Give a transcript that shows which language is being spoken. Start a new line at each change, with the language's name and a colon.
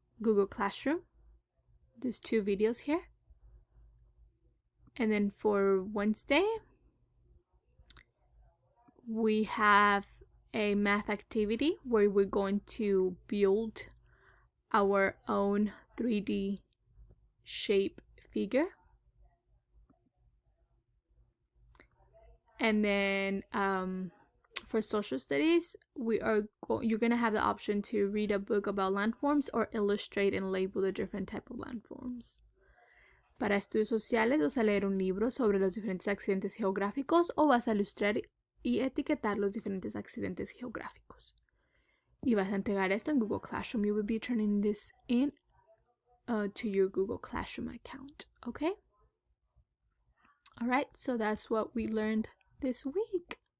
English: Google Classroom, these 2 videos here. And then for Wednesday, we have a math activity where we're going to build our own 3D shape figure. And then for social studies, you're gonna have the option to read a book about landforms or illustrate and label the different type of landforms.
Spanish: Para estudios sociales vas a leer un libro sobre los diferentes accidentes geográficos o vas a ilustrar y etiquetar los diferentes accidentes geográficos. Y vas a entregar esto en Google Classroom.
English: You will be turning this in to your Google Classroom account. Okay? Alright, so that's what we learned this week.